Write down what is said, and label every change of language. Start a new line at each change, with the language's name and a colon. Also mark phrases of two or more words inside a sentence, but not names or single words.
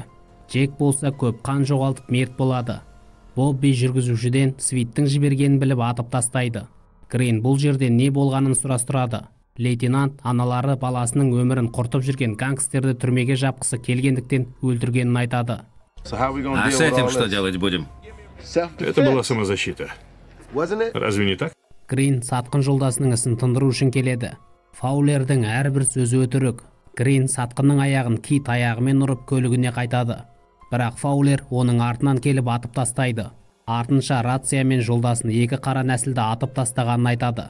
Kazakh: Джек болса көп қан жоғалтып мерт болады. Бобби жүргізушіден Свиттің жібергенін біліп атып тастайды. Грин бұл жерде не болғанын сұрастырады. Лейтенант аналары баласының өмірін құртып жүрген гангстерді түрмеге жапқысы келгендіктен өлтіргенін айтады.
Russian: А с этим что делать будем? Это была самозащита. Разве не так?
Kazakh: Грин сатқын жолдасының ісін тындыру үшін келеді. Фаулердің әрбір сөзі өтірік. Грин сатқынның аяғын кит аяғымен ұрып көлігіне қайтады. Бірақ Фаулер оның артынан келіп атып тастайды. Артынша рациямен жолдасын екі қара нәсілді атып тастағанын айтады.